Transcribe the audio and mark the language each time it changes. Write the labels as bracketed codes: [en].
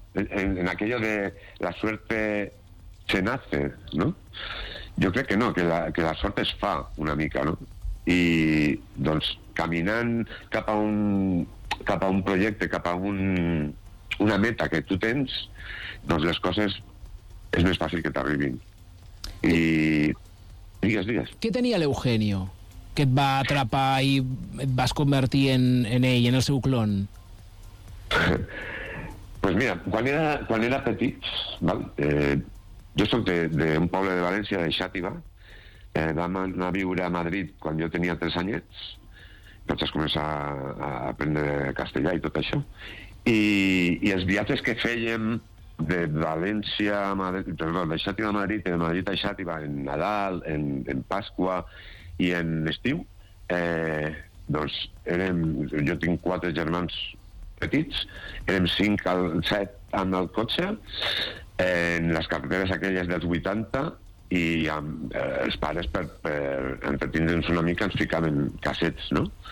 [es] En aquello de la suerte se nace, ¿no? [ca] Jo crec que no, que la sort es fa una mica, ¿no? I doncs caminant cap a un projecte, cap a una meta que tu tens, doncs les coses és més fàcil que t'arribin. I digues. Què tenia l'Eugenio que et va atrapar i et vas convertir en ell, en el seu clon? Pues mira, quan era petit, ¿vale? Jo soc d'un poble de València, de Xàtiva. Vam anar a viure a Madrid quan jo tenia 3 anyets. Vaig començar a aprendre castellà i tot això. I els viatges que fèiem de València a Madrid, perdó, de Xàtiva a Madrid, de Madrid a Xàtiva, en Nadal, en Pasqua i en estiu, doncs érem, jo tinc 4 germans petits, érem 5 o 7 amb el cotxe, en les carreteres aquelles dels 80, i amb els pares per entretindre'ns una mica ens ficaven cassets, no?